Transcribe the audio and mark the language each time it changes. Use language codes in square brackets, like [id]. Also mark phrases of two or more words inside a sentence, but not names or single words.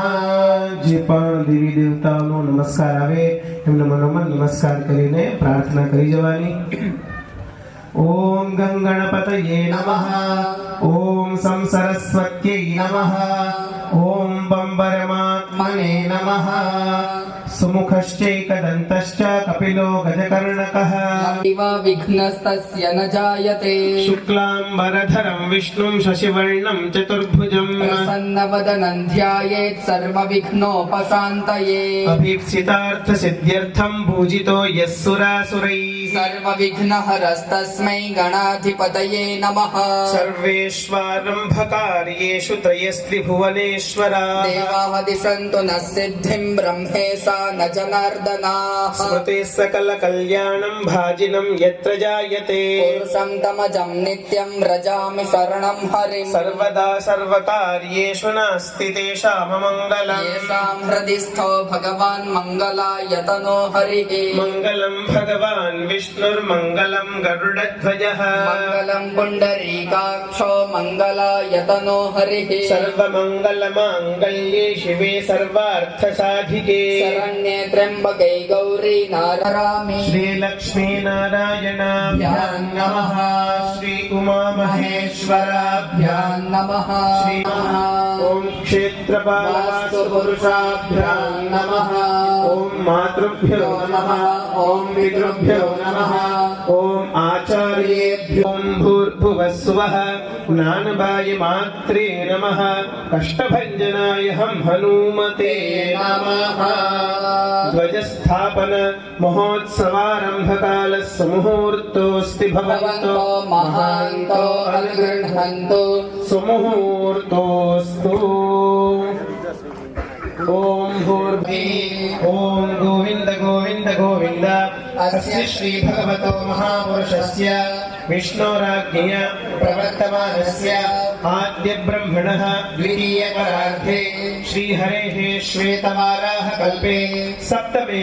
[gu] જે પણ દેવી દેવતાઓનો નમસ્કાર આવે એમને મનોમન નમસ્કાર કરીને પ્રાર્થના કરી જવાની. [sa] ઓમ ગં ગણપતયે નમઃ. ઓમ સં સરસ્વત્यै નમઃ. ઓમ બંબરમાત્મને નમઃ. સુમુખશ્ચૈકદन्तश्च કપિલો ગજકર્ણકः. इव विघ्नस्तस्य न जायते. શુક્લાંબરધરં વિષ્ણું શશિવર્ણં ચતુર્ભુજં प्रसन्नवदनं ध्यायेत् सर्वविघ्नोपशान्तये. અભીપ્સિતાર્થ સિદ્ધ્યર્થં પૂજિતો યः સુરાસુરૈः. सर्वविघ्नहरस्तस्मै गणाधिपतये नमः. સર્વેશ્વારંભકાર્યેષુ ત્રયસ્ત્રિભુવનેશ્વરા. देवाः दिशन्तु नः सिद्धिं ब्रह्मेशा न जनार्दनाः. સ્મૃતે સકલ કલ્યાણં ભાજિनं યત્ર જાયતે. पुरुषं तमजं नित्यं व्रजामि शरणं हरिम्. સર્વદા સર્વકાર્યેષુ નાસ્તિ તેષામમંગલम्. येषां हृदि स्थो भगवान् मङ्गलायतनो हरिः. મંગલં ભગવાન વિષ્ણુર્મંગલં ગરુડધ્વજः. मङ्गलं पुण्डरीकाक्षो मङ्गलायतनो हरिः. સર્વમંગલમાંગલ્યે શિવે સર્વાર્થસાધિકે. शरण्ये त्र्यम्बके गौरी नारायणि. શ્રીલક્ષ્મીનારાયણાભ્યાં નમઃ. શ્રી ઉમામહેશ્વરાભ્યાં नमः. ઓમ ક્ષેત્રપાલવાસ્તુ પુરુષાભ્યાં નમઃ. ઓમ માતૃભ્યો નમઃ. ઓમ પિતૃભ્યો નમઃ. ઓમ આચાર્યેભ્યો. ઓમ ભૂર્ભુવઃ સ્વઃ જ્ઞાનબાય માત્રે નમઃ. કષ્ટભંજનાય હમ હનુમતે નમઃ. ધ્વજસ્થાપન મહોત્સવારંભકાલસ્ય મુહૂર્તોસ્તિ ભવન્તો महान्तो अनुगृह्णन्तु. સુમુહૂર્તોસ્તુ. ઓમ ઓમ ગોવિંદ ગોવિંદ ગોવિંદ. અસ્ય શ્રી ભગવતો મહાપુરુષસ્ય વિષ્ણોરાજ્ઞયા પ્રવર્તમાનસ્ય આદ્ય બ્રહ્મણઃ દ્વિતીય પરાર્ધે શ્રી હરેઃ શ્વેતવારાહ કલ્પે સપ્તમે